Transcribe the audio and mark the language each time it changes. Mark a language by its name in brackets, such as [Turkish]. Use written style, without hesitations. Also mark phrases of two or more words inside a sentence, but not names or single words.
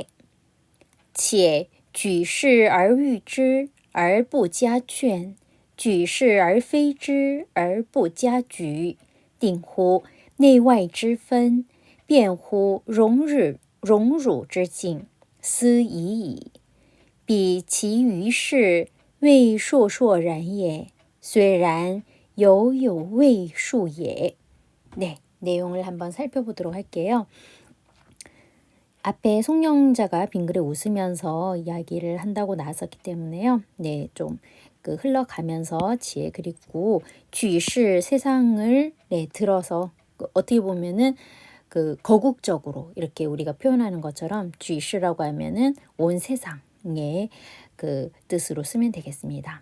[Literary Chinese] 且举世而誉之而不加劝，举世而非之而不加沮，定乎内外之分，辩乎荣辱之境，斯已矣。彼其于世，未烁烁然也；虽然，犹有未数也。 [Korean] 네, 내용을 한번 살펴보도록 할게요. 앞에 송영자가 빙그레 웃으면서 이야기를 한다고 나왔었기 때문에요. 네, 좀 흘러가면서 지혜 그리고 쥐시 세상을 들어서 어떻게 보면은 거국적으로 이렇게 우리가 표현하는 것처럼 쥐시라고 하면은 온 세상의 그 뜻으로 쓰면 되겠습니다.